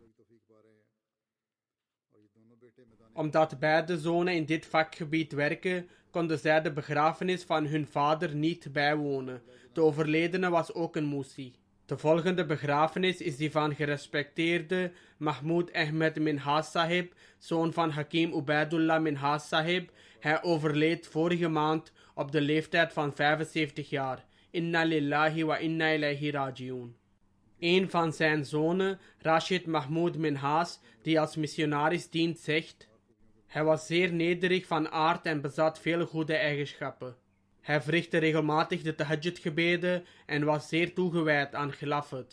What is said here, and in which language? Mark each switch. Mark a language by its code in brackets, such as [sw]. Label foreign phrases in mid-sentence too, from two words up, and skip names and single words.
[nl] Omdat beide zonen in dit vakgebied werken, konden zij de begrafenis van hun vader niet bijwonen. De overledene was ook een musi. De volgende begrafenis is die van gerespecteerde Mahmoud Ahmed Minhas Sahib, zoon van Hakim Ubaidullah Minhas Sahib. Hij overleed vorige maand op de leeftijd van 75 jaar. [ar] إنا لله وإنا إليه راجعون. [nl] Een van zijn zonen, Rashid Mahmoud Minhas, die als missionaris dient, zegt: hij was zeer nederig van aard en bezat veel goede eigenschappen. Hij verrichtte regelmatig de tahajjud-gebeden en was zeer toegewijd aan Khilafat.